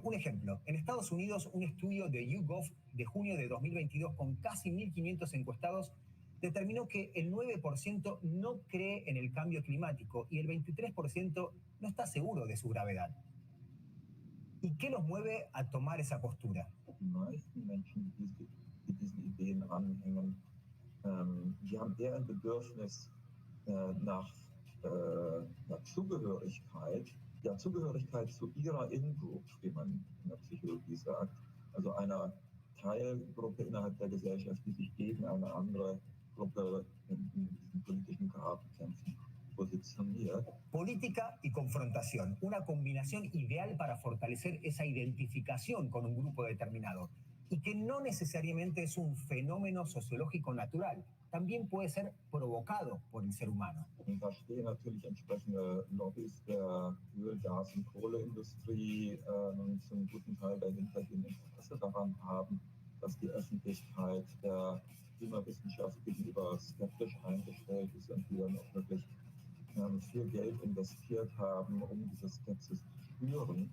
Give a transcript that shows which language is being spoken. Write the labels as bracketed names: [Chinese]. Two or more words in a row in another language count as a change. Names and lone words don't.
[Spanish] Un ejemplo, en Estados Unidos, un estudio de YouGov de junio de 2022 con casi 1.500 encuestados determinó que el 9% no cree en el cambio climático y el 23% no está seguro de su gravedad. ¿Y qué los mueve a tomar esa postura? [German] Die meisten Menschen, die diesen Ideen anhängen, die haben eher ein Bedürfnis nach Zugehörigkeit, ja, Zugehörigkeit zu ihrer In-Group, wie man in der Psychologie sagt, also einer Teilgruppe innerhalb der Gesellschaft, die sich gegen eine andere Gruppe in diesen politischen Grabenkämpfen positioniert. [Spanish] Política y confrontación, una combinación ideal para fortalecer esa identificación con un grupo determinado, y que no necesariamente es un fenómeno sociológico natural, también puede ser provocado por el ser humano. [German] Und da stehen natürlich entsprechende Lobbys der Öl-, Gas- und Kohleindustrie zum guten Teil dahinter, die ein Interesse daran haben, dass die Öffentlichkeit der Klimawissenschaft gegenüber skeptisch eingestellt ist und die dann auch wirklich viel Geld investiert haben, um diese Skepsis zu spüren.